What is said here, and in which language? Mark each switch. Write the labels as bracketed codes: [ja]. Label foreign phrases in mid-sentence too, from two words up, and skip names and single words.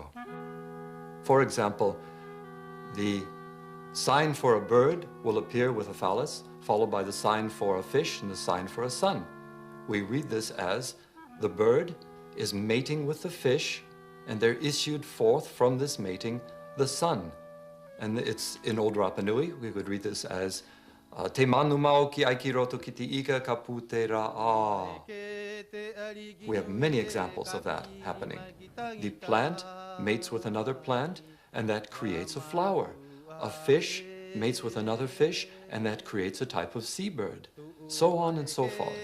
[en] For example, the sign for a bird will appear with a phallus, followed by the sign for a fish and the sign for a sun. We read this as the bird is mating with the fish, and there issued forth from this mating the sun. And it's in Old Rapa Nui, we would read this as [rap] Te manu mau ki aikiroto ki te ika kapute ra'a. [en] We have many examples of that happening. The plant mates with another plant, and that creates a flower. A fish mates with another fish, and that creates a type of seabird. So on and so forth.